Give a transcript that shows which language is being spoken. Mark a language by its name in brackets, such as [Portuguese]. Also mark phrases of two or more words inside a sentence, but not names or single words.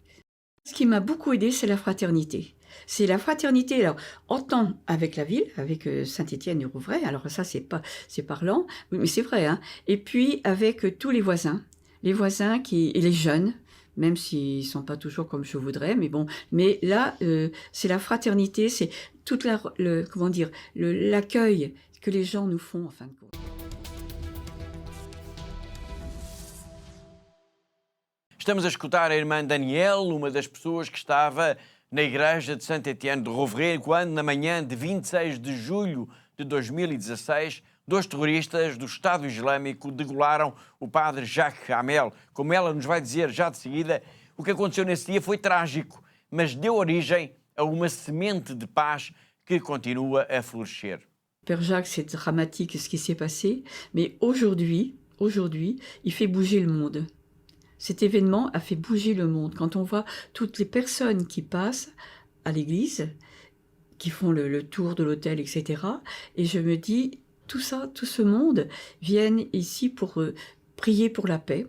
[French] Ce qui m'a beaucoup aidé, c'est la fraternité. C'est la fraternité, alors, autant avec la ville, avec Saint-Étienne et Rouvray, alors ça, c'est parlant, mais c'est vrai, hein. Et puis avec tous les voisins et les jeunes, même s'ils ne sont pas toujours comme je voudrais, mais bon, mais là, c'est la fraternité, c'est toute l'accueil que les gens nous font, en fin de compte. [Portuguese] Estamos a escutar a irmã Danielle, uma das pessoas que estava na igreja de Saint-Étienne de Rouvray, quando, na manhã de 26 de julho de 2016, 2 terroristas do Estado Islâmico degolaram o padre Jacques Hamel. Como ela nos vai dizer já de seguida, o que aconteceu nesse dia foi trágico, mas deu origem a uma semente de paz que continua a florescer. [French] Père Jacques, c'est dramatique ce qui s'est passé, mais aujourd'hui, il fait bouger le monde. Cet événement a fait bouger le monde. Quand on voit toutes les personnes qui passent à l'église, qui font le tour de l'autel, etc. Et je me dis, tout ce monde viennent ici pour prier pour la paix.